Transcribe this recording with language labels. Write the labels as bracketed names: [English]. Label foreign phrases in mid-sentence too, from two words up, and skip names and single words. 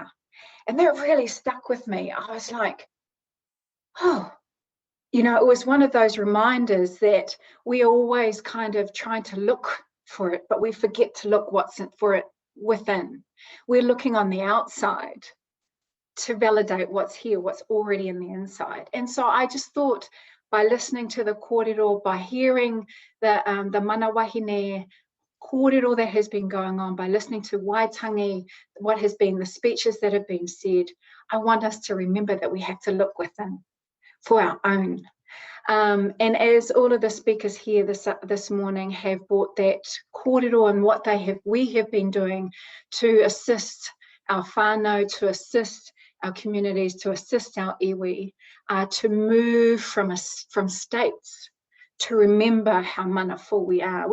[English] And that really stuck with me. I was like, oh, you know, it was one of those reminders that we always kind of trying to look for it, but we forget to look for it within. We're looking on the outside to validate what's here, what's already in the inside. And so I just thought, by listening to the kōrero, by hearing the [Māori] mana wahine [English] kōrero that has been going on, by listening to Waitangi, what has been the speeches that have been said, I want us to remember that we have to look within for our own. And as all of the speakers here this morning have brought that kōrero and what we have been doing to assist our whānau, to assist our communities, to assist our iwi, to move from states, to remember how mana full we are.